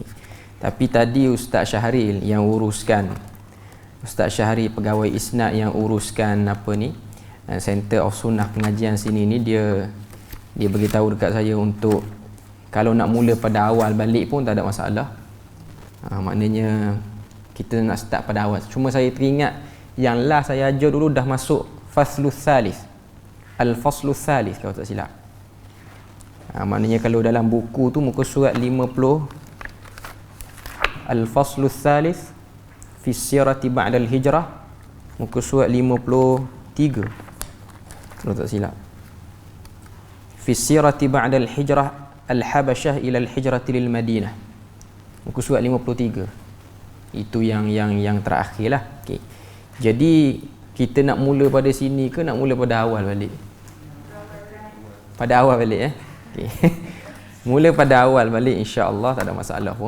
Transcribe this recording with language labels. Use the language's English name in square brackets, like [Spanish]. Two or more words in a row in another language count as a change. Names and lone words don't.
[Malay] Tapi tadi Ustaz Syahril yang uruskan, Ustaz Syahril pegawai isnad yang uruskan apa ni, Center of Sunnah pengajian sini ni, dia beritahu dekat saya untuk kalau nak mula pada awal balik pun tak ada masalah. Maknanya kita nak start pada awal. Cuma saya teringat yang last saya ajar dulu dah masuk faslus salis, al-faslus salis kalau tak silap. Maknanya kalau dalam buku tu muka surat 50, Al-Faslus Thalith fi Sirati Ba'dal Hijrah, muka surat 53 kalau tak silap. Fi Sirati Ba'dal Hijrah Al-Habasyah ila Al-Hijrati lil Madinah, muka surat 53. Itu yang terakhir lah. Okay. Jadi kita nak mula pada sini ke nak mula pada awal balik? Pada awal balik Okay. Mula pada awal balik, [Arabic] إن شاء الله [Malay] tak ada masalah pun.